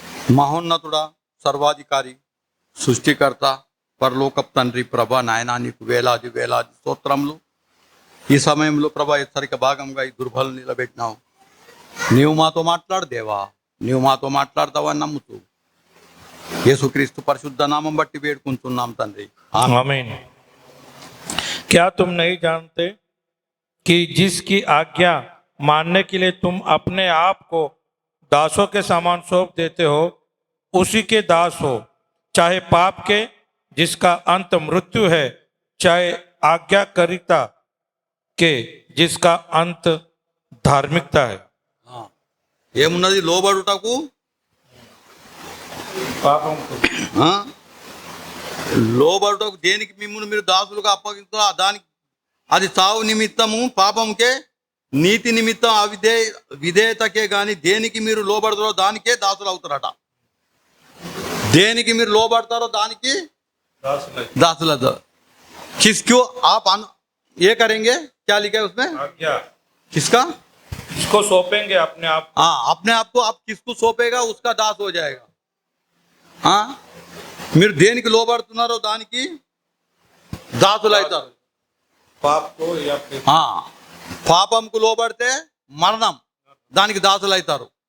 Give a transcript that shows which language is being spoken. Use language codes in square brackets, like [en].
[te] మహోన్నతుడా, సర్వాధికారి, సృష్టికర్త, పరలోకపు తండ్రి, ప్రభా నాయనా నీకు వేలాది వేలాది స్తోత్రములు. ఈ సమయంలో ప్రభా హెచ్చరిక భాగంగా ఈ దుర్బలు నిలబెట్టినావు. నీవు మాతో మాట్లాడు దేవా, నీవు మాతో మాట్లాడతావని నమ్ముతూ యేసుక్రీస్తు పరిశుద్ధ నామం బట్టి వేడుకుంటున్నాం తండ్రి. [hi] आमीन। क्या तुम नहीं जानते कि जिसकी आज्ञा मानने के लिए तुम अपने आप को दासों के समान सौंप देते हो उसी के दास हो, चाहे पाप के जिसका अंत मृत्यु है, चाहे आज्ञाकारिता के जिसका अंत धार्मिकता है। [te] ఏమున్నది లోబడుటకు? [hi] पापों को ఆ? [te] లోబడుటకు దేనికి మిమ్మును మీరు దాసులుగా అప్పగిస్తారో దానికి అది చావు నిమిత్తము, పాపంకే, నీతి నిమిత్తం విధేయతకే గాని దేనికి మీరు లోబడతారో దానికే దాసులు అవుతారట. దేనికి మీరు లోబడతారో దానికి दासुल [hi] किसको आप ये करेंगे? क्या लिखा है उसमें? आज्ञा किसका? इसको सौंपेंगे अपने आप। हाँ, अपने आप को आप किसको सौंपेगा उसका दास हो जाएगा. [te] हाँ, మీరు దేనికి లోబడుతున్నారో దానికి దాసులు అవుతారు. [hi] पाप को या फिर [te] పాపంకు లోబడితే మరణం, దానికి దాసులు అవుతారు.